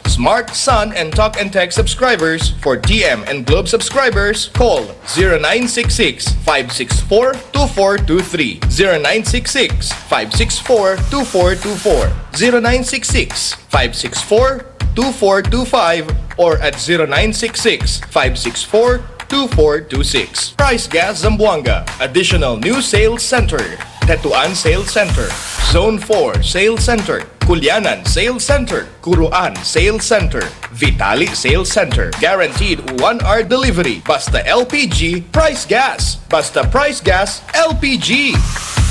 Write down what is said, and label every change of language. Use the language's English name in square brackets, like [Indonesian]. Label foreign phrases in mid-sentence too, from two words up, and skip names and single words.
[English] Smart, Sun, and Talk and Text subscribers. For TM and Globe subscribers, call 0966-564-2423, 0966-564-2424, 0966-564-2425, or at 0966-564-2426. Price Gas Zamboanga. Additional new sales center. Tetuan Sales Center, Zone 4 Sales Center, Culianan Sales Center, Curuan Sales Center, Vitali Sales Center. Guaranteed 1-hour delivery. Basta LPG, Price Gas. Basta Price Gas, LPG.